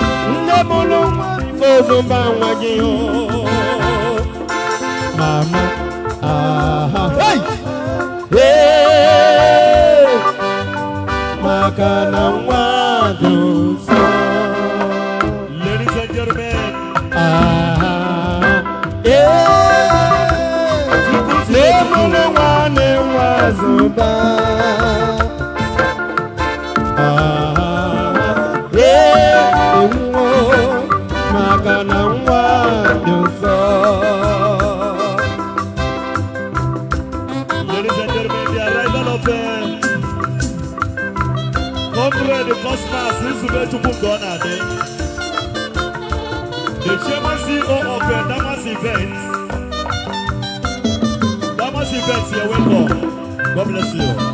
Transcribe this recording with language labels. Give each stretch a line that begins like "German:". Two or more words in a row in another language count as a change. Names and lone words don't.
Igbo: Nne mụrụ nwa biko zoba nwa gị, oh. Mama, ah, hey. Eh. Maka na nwa dị nsọ.
English: Ladies and gentlemen. Ah, eh.
Igbo: Nne mụrụ nwa na-enwe azụba. Ah, eh, nwa. Maka na nwa dị nsọ.
English: Ladies and gentlemen, the arrival of, uh, Comrade Cosmas Nzube Chukwu Ndonade, the chairman C E O of, uh, Damas Events. Damas Events, you're welcome. God bless you.